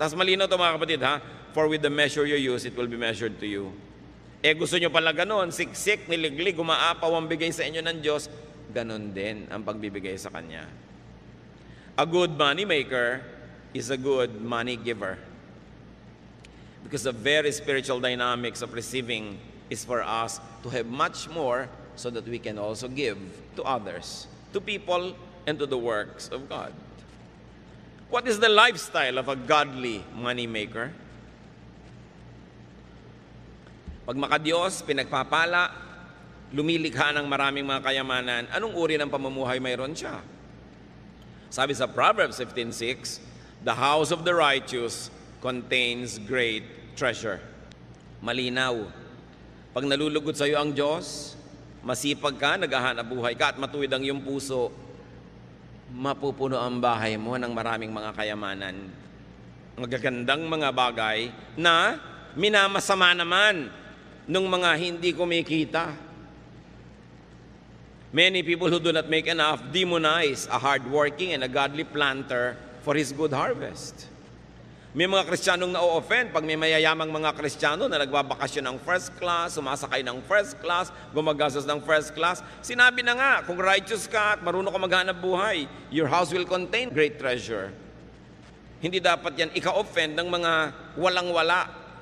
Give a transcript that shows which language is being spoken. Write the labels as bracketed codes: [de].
[tl] Tapos malinaw ito mga kapatid ha, [en] for with the measure you use, it will be measured to you. [tl] Gusto nyo pala ganun, siksik, niliglig, umaapaw ang bigay sa inyo ng Diyos, ganun din ang pagbibigay sa Kanya. [en] A good money maker is a good money giver. Because the very spiritual dynamics of receiving is for us to have much more so that we can also give to others, to people, and to the works of God. What is the lifestyle of a godly money maker? [tl] Pag makadiyos, pinagpapala, lumilikha ng maraming mga kayamanan, anong uri ng pamumuhay mayroon siya? Sabi sa [en] Proverbs 15:6, the house of the righteous contains great treasure. [tl] Malinaw. Pag nalulugod sa iyo ang Diyos, masipag ka, naghahanap buhay ka, at matuwid ang iyong puso, mapupuno ang bahay mo ng maraming mga kayamanan. Magagandang mga bagay na minamasama naman ng mga hindi kumikita. [en] Many people who do not make enough demonize a hardworking and a godly planter for his good harvest. [tl] May mga Kristiyanong na-offend pag may mayayamang mga Kristiyano na nagbabakasyon ng first class, sumasakay ng first class, gumagastos ng first class. Sinabi na nga, kung righteous ka at marunong ka maghanap buhay, [en] your house will contain great treasure. [tl] Hindi dapat yan ika-offend ng mga walang-wala.